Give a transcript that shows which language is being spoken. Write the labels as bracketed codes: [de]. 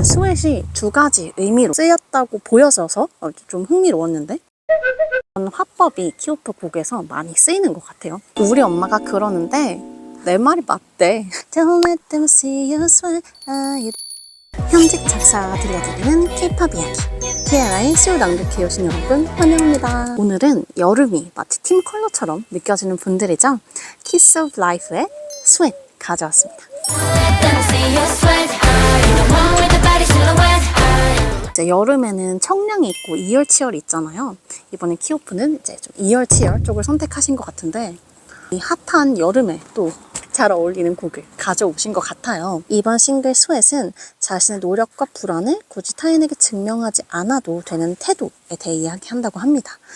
[ko] 스웨트이 두 가지 의미로 쓰였다고 보여져서 좀 흥미로웠는데 화법이 키오프 곡에서 많이 쓰이는 것 같아요. 우리 엄마가 그러는데 내 말이 맞대. [en] Don't let them see you sweat. [ko] 현직 작사가 들려드리는 K-pop 이야기. 티아라의 수요 낭독해 오신 여러분 환영합니다. 오늘은 여름이 마치 팀 컬러처럼 느껴지는 분들이죠. Kiss of Life의 Sweat 가져왔습니다. 이제 여름에는 청량이 있고 이열치열이 있잖아요. 이번에 키오프는 이제 좀 이열치열 쪽을 선택하신 것 같은데 이 핫한 여름에 또 잘 어울리는 곡을 가져오신 것 같아요. 이번 싱글 스웨트은 자신의 노력과 불안을 굳이 타인에게 증명하지 않아도 되는 태도에 대해 이야기한다고 합니다.